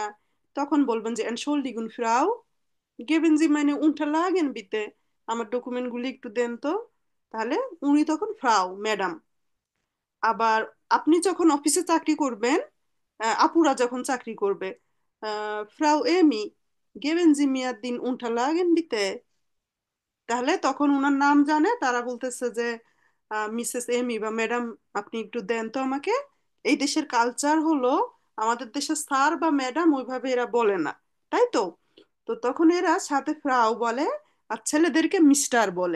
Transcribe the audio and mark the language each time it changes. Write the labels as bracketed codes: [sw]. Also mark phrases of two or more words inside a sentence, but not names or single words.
[bn] তখন বলবেন যে [de] Entschuldigung, Frau, geben Sie meine Unterlagen bitte, [bn] আমার ডকুমেন্টগুলি একটু দেন তো। তাহলে উনি তখন ফ্রাউ ম্যাডাম। আবার আপনি যখন অফিসে চাকরি করবেন, আপুরা যখন চাকরি করবে, ফ্রাউ এমি, [de] geben Sie mir den Unterlagen bitte, [bn] তাহলে তখন ওনার নাম জানে, তারা বলতেছে যে মিসেস এমি বা ম্যাডাম, আপনি একটু দেন তো আমাকে। এই দেশের কালচার হলো আমাদের দেশে স্যার বা ম্যাডাম ওইভাবে এরা বলে না, তাই তো। তো তখন এরা সাথে ফ্রাউ বলে, আর ছেলেদেরকে মিস্টার বলে।